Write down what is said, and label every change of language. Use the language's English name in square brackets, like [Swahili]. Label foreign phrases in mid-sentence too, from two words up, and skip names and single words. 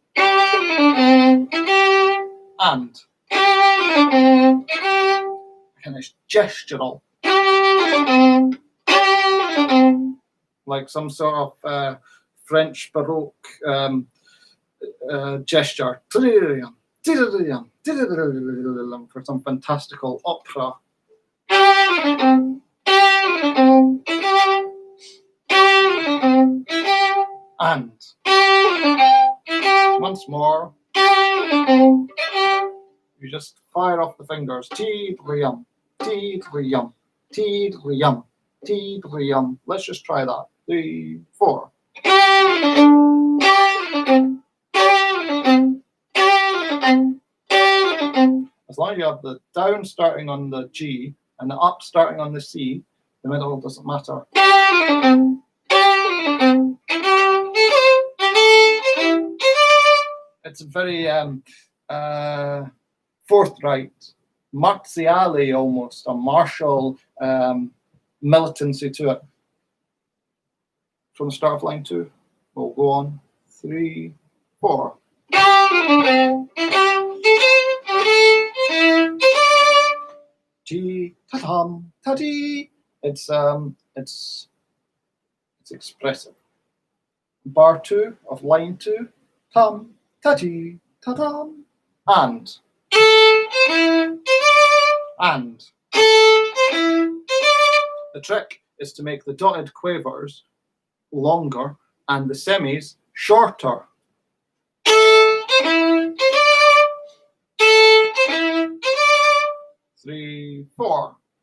[English] And kind of gestural, like some sort of French Baroque gesture for some fantastical opera. And once more, you just fire off the fingers. Ti-dri-yum, ti-dri-yum, ti-dri-yum, ti-dri-yum. Let's just try that. 3, 4. As long as you have the down starting on the G and the up starting on the C, the middle doesn't matter. It's very forthright, martiale almost, a martial militancy to it. From the start of line 2, we'll go on. 3, 4. Ti ta-tam ta-ti. It's expressive. Bar 2 of line 2. Tam ta-ti ta-tam. And. The trick is to make the dotted quavers longer and the semis shorter. Three, 4.